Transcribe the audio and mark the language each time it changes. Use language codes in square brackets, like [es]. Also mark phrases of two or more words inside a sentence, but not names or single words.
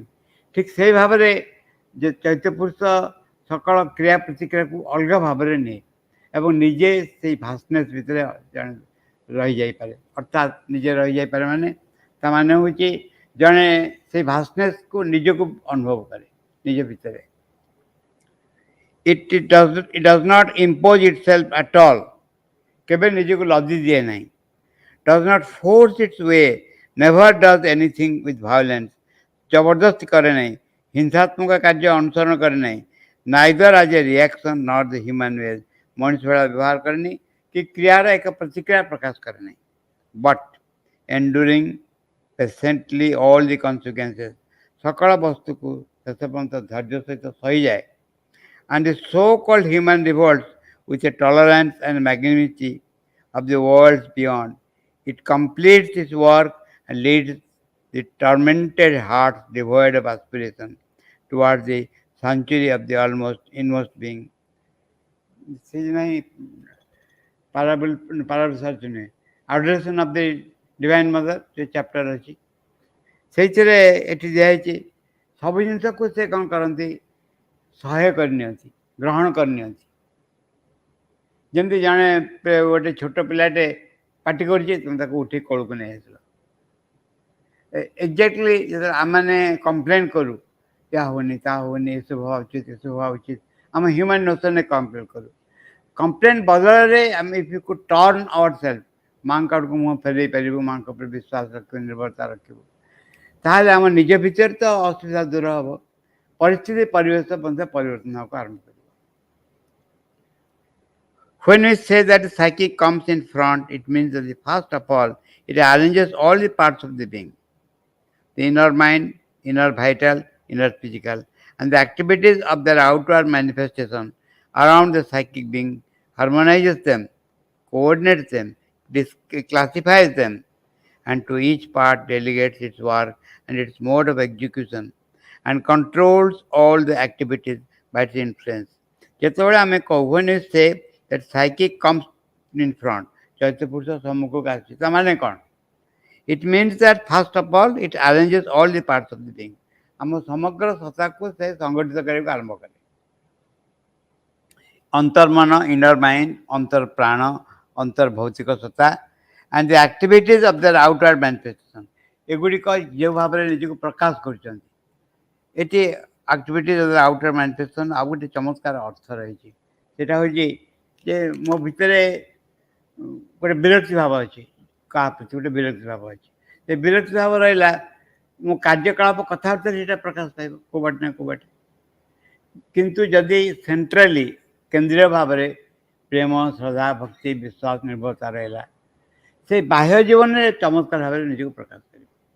[or] ଠିକ୍ ସେଇ ଭାବରେ ଯେ ଚୈତ୍ୟ ପୁରୁଷ ସକଳ କ୍ରିୟା ପ୍ରତିକ୍ରିୟାକୁ ଅଲଗା ଭାବରେ ନିଏ ଏବଂ ନିଜେ ସେଇ ଭାଷ୍ଟନେସ୍ ଭିତରେ ଜଣେ ରହିଯାଇପାରେ। ଅର୍ଥାତ୍ ନିଜେ ରହିଯାଇପାରେ ମାନେ ତା ମାନେ ହେଉଛି ଜଣେ ସେଇ ଭାଷ୍ଟନେସ୍କୁ ନିଜକୁ ଅନୁଭବ କରେ ନିଜ ଭିତରେ। [en] It does not impose itself at all। [or] କେବେ ନିଜକୁ ଲଦି ଦିଏ ନାହିଁ। [en] Does not force its way, never does anything with violence। [or] ଜବରଦସ୍ତି କରେ ନାହିଁ, ହିଂସାତ୍ମକ କାର୍ଯ୍ୟ ଅନୁସରଣ କରେ ନାହିଁ। [en] neither as a reaction not the human ways. [or] ମଣିଷ ଭଳିଆ ବ୍ୟବହାର କରେନି କି କ୍ରିୟାର ଏକ ପ୍ରତିକ୍ରିୟା ପ୍ରକାଶ କରେ ନାହିଁ। [en] but enduring patiently all the consequences. [or] ସକଳ ବସ୍ତୁକୁ ଶେଷ ପର୍ଯ୍ୟନ୍ତ ଧୈର୍ଯ୍ୟ ସହିତ ସହିଯାଏ। [en] And the so-called human revolts with a tolerance and magnanimity of the worlds beyond। It completes its work and leads the tormented hearts devoid of aspiration towards the sanctuary of the almost inmost being. Parable search [or] nୁହେଁ, [en] adoration of the divine mother [or] ଯୋଉ ଚାପ୍ଟର ଅଛି ସେଇଥିରେ ଏଠି ଦିଆହେଇଛି ସବୁ ଜିନିଷକୁ ସେ କ'ଣ କରନ୍ତି, ସହାୟ କରିନିଅନ୍ତି, ଗ୍ରହଣ କରିନିଅନ୍ତି। ଯେମିତି ଜଣେ ଗୋଟେ ଛୋଟ ପିଲାଟେ ପାଟି କରୁଛି, ତୁମେ ତାକୁ ଉଠି କୋଳକୁ ନେଇ ଆସିଲ। ଏକ୍ଜାକ୍ଟଲି ଯେତେବେଳେ ଆମେମାନେ କମ୍ପ୍ଲେନ୍ କରୁ, ଏହା ହେଉନି ତାହା ହେଉନି, ଏସବୁ ହେବା ଉଚିତ ଏସବୁ ହେବା ଉଚିତ, ଆମ [en] human notionରେ [or] କମ୍ପ୍ଲେନ୍ କରୁ। କମ୍ପ୍ଲେନ୍ ବଦଳରେ ଆମେ [en] if you could turn our self, [or] ମାଙ୍କ ଆଡ଼କୁ ମୁହଁ ଫେରେଇ ପାରିବୁ, ମାଙ୍କ ଉପରେ ବିଶ୍ୱାସ ରଖିବୁ, ନିର୍ଭରତା ରଖିବୁ, ତାହେଲେ ଆମ ନିଜ ଭିତରେ ତ ଅସୁବିଧା ଦୂର ହେବ, ପରିସ୍ଥିତି ପରିବେଶ ମଧ୍ୟ ପରିବର୍ତ୍ତନ ହେବାକୁ ଆରମ୍ଭ କରିବ। [en] When we say that the psychic comes in front, it means that first of all, it arranges all the parts of the being, the inner mind, inner vital, inner physical, and the activities of their outward manifestation around the psychic being, harmonizes them, coordinates them, classifies them, and to each part delegates its work and its mode of execution, and controls all the activities by its influence. [or] ଯେତେବେଳେ ଆମେ କହୁ, [en] when we say that psychic comes in front, [or] ଚୈତ୍ୟ ପୁରୁଷ ସମ୍ମୁଖକୁ ଆସୁଛି, ତା ମାନେ କ'ଣ? [en] It means that first of all, it arranges all the parts of the being. [or] ଆମ ସମଗ୍ର ସତ୍ତାକୁ ସେ ସଂଗଠିତ କରିବାକୁ ଆରମ୍ଭ କରେ। ଅନ୍ତର୍ମନ, [en] inner mind, [or] ଅନ୍ତର୍ପ୍ରାଣ, ଅନ୍ତର୍ଭୌତିକ ସତ୍ତା, [en] and the activities of their outward manifestation, [or] ଏଗୁଡ଼ିକ ଯେଉଁ ଭାବରେ ନିଜକୁ ପ୍ରକାଶ କରୁଛନ୍ତି। ଏଠି [en] activities of the outward manifestation [or] ଆଉ ଗୋଟେ ଚମତ୍କାର ଅର୍ଥ ରହିଛି। ସେଇଟା ହେଉଛି ଯେ ମୋ ଭିତରେ ଗୋଟେ ବିରକ୍ତି ଭାବ ଅଛି, କାହା ପ୍ରତି ଗୋଟେ ବିରକ୍ତି ଭାବ ଅଛି। ସେ ବିରକ୍ତି ଭାବ ରହିଲା, ମୋ କାର୍ଯ୍ୟକଳାପ କଥାବାର୍ତ୍ତାରେ ସେଇଟା ପ୍ରକାଶ ପାଇବ କେଉଁ ବାଟେ ନା କେଉଁ ବାଟେ। କିନ୍ତୁ ଯଦି ସେଣ୍ଟ୍ରାଲି କେନ୍ଦ୍ରୀୟ ଭାବରେ ପ୍ରେମ, ଶ୍ରଦ୍ଧା, ଭକ୍ତି, ବିଶ୍ୱାସ, ନିର୍ଭରତା ରହିଲା, ସେ ବାହ୍ୟ ଜୀବନରେ ଚମତ୍କାର ଭାବରେ ନିଜକୁ ପ୍ରକାଶ କରିବ।